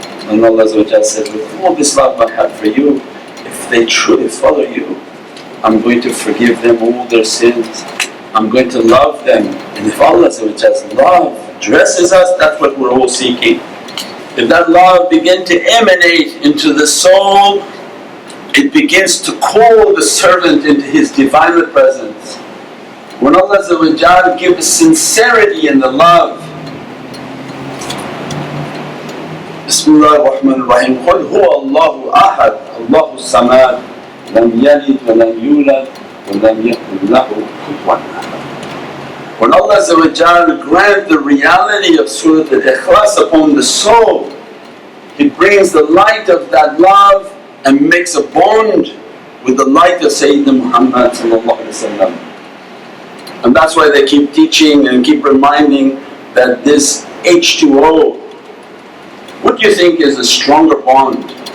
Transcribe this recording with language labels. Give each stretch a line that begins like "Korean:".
English: And Allah said, with all this love I have for you, if they truly follow you, I'm going to forgive them all their sins. I'm going to love them. And if Allah's love dresses us, that's what we're all seeking. If that love begins to emanate into the soul, it begins to call the servant into His Divine presence. When Allah gives sincerity in the love, Bismillah ar-Rahman ar-Rahim,
Arabic: قُلْ هُوَ اللَّهُ أَحَدٌ اللَّهُ الصَّمَدُ لَمْ يَلِدْ وَلَمْ يُولَدْ وَلَمْ يَكُنْ لَهُ كُفُوًا أَحَدٌ.
English: When Allah grants the reality of Surah Al-Ikhlas upon the soul, He brings the light of that love and makes a bond with the light of Sayyidina Muhammad. And that's why they keep teaching and keep reminding that this H2O, what do you think is a stronger bond?